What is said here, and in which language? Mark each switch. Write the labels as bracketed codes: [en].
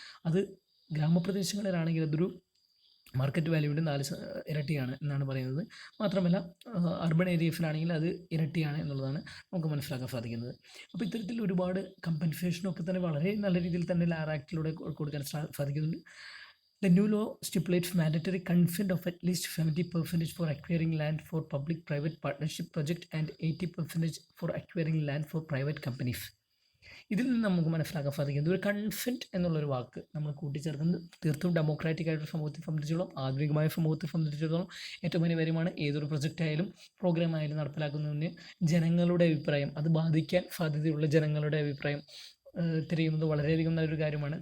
[ml] അത് ഗ്രാമപ്രദേശങ്ങളിലാണെങ്കിൽ അതൊരു മാർക്കറ്റ് വാല്യൂവിൻ്റെ 4 ഇരട്ടിയാണ് എന്നാണ് പറയുന്നത്. മാത്രമല്ല അർബൻ ഏരിയസിലാണെങ്കിൽ അത് ഇരട്ടിയാണ് എന്നുള്ളതാണ് നമുക്ക് മനസ്സിലാക്കാൻ സാധിക്കുന്നത്. അപ്പോൾ ഇത്തരത്തിൽ ഒരുപാട് കമ്പൻസേഷനൊക്കെ തന്നെ വളരെ നല്ല രീതിയിൽ തന്നെ ലാർ ആക്ടിലൂടെ കൊടുക്കാൻ സാധിക്കുന്നുണ്ട്. [en] The new law stipulates mandatory consent of at least 70% for acquiring land for public-private partnership project and 80% for acquiring land for private companies. [ml] ഇതിൽ നിന്ന് നമുക്ക് മനസ്സിലാക്കാൻ സാധിക്കുന്നത് ഒരു കൺസെൻറ്റ് എന്നുള്ളൊരു വാക്ക് നമ്മൾ കൂട്ടിച്ചേർക്കുന്നത് തീർത്തും ഡെമോക്രാറ്റിക് ആയിട്ടൊരു സമൂഹത്തെ സംബന്ധിച്ചിടത്തോളം ആധുനികമായ സമൂഹത്തെ സംബന്ധിച്ചിടത്തോളം ഏറ്റവും അനിവാര്യമാണ്. ഏതൊരു പ്രൊജക്റ്റ് ആയാലും പ്രോഗ്രാം ആയാലും നടപ്പിലാക്കുന്നതിന് ജനങ്ങളുടെ അഭിപ്രായം, അത് ബാധിക്കാൻ സാധ്യതയുള്ള ജനങ്ങളുടെ അഭിപ്രായം തിരയുന്നത് വളരെയധികം നല്ലൊരു കാര്യമാണ്.